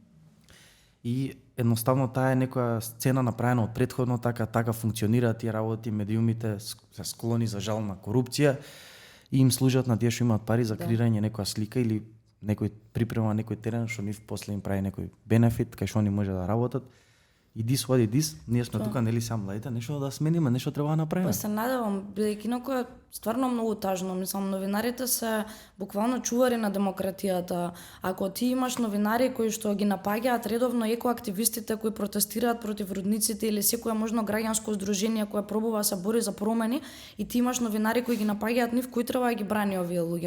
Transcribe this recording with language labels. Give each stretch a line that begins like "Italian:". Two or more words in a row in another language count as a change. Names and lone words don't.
Macedonian: И едноставно таа е некоја сцена направена од претходно, така функционираат тие работи, медиумите се склони за жал на корупција и им служат на тие што имаат пари за креирање некоја слика или некој припрема некој терен што нив после им прави некој бенефит кај што они може да работат.
English: И дис what it is,
Macedonian: ние сме тука нели сам младите, нешто да смениме, нешто треба да направиме. Па се надевам, бидејќи инаку е стварно многу тажно, мислам, новинарите се буквално чувари на демократијата. Ако ти имаш новинари кои што ги напаѓаат редовно екоактивистите кои протестираат против рудниците или секое можно граѓанско здружение кое пробува да се бори за промени и ти имаш новинари кои ги напаѓаат нив, кои треба да ги брани овие луѓе.